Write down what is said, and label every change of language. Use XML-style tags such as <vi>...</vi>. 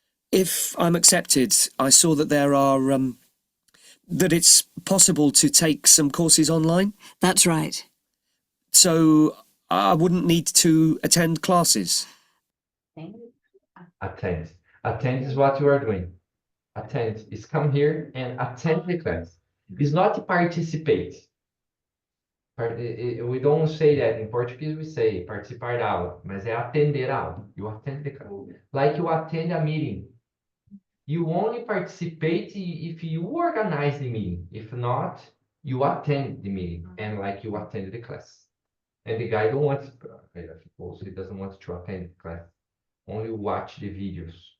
<en>If I'm accepted, I saw that there are, that it's possible to take some courses online. That's right. So I wouldn't need to attend classes. Attend. Attend is what you are doing. Attend is come here and attend the class. It's not participate. We don't say that. In Portuguese we say</en> <pt>participar da aula, mas é atender a aula.</pt> <en>You attend the class. Like you attend a meeting. You only participate if you organize the meeting. If not, you attend the meeting and like you attend the class. And the guy don't want, also he doesn't want to attend the class. Only watch the videos.</en>